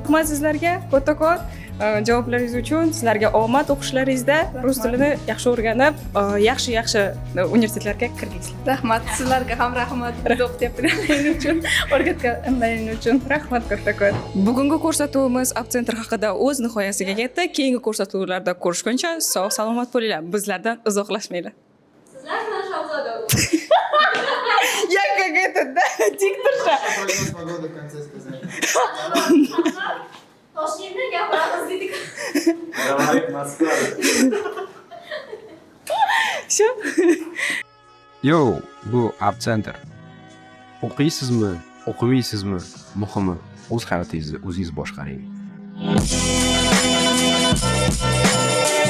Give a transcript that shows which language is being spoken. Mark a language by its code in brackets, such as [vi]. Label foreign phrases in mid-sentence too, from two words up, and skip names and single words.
[uz] Rahmat sizlarga kattakon javoblaringiz uchun. Sizlarga omad o'qishlaringizda rus tilini yaxshi o'rganib, yaxshi universitetlarga kirdingizlar. Rahmat, sizlarga ham rahmat. Biz o'qityaptiganingiz uchun, o'rgatganingiz uchun. Rahmat kattakon. Bugungi ko'rsatuvimiz Apcentr haqida o'z nihoyasiga yetdi. Keyingi ko'rsatuvlarda ko'rishguncha sog' salomat bo'linglar. Bizlardan uzoqlashmanglar. Sizlar bilan Shahzoda. [ru] Как это-да? Diktorша. Погода в конце сказали. [uz] Toshkentda gapiramiz dedik. [ru] Говорит Москва. [uz] Shu. Yo, bu Apcentr. O'qiysizmi, o'qimaysizmi? Muhimi, o'z hayotingizni o'zingiz boshqaring.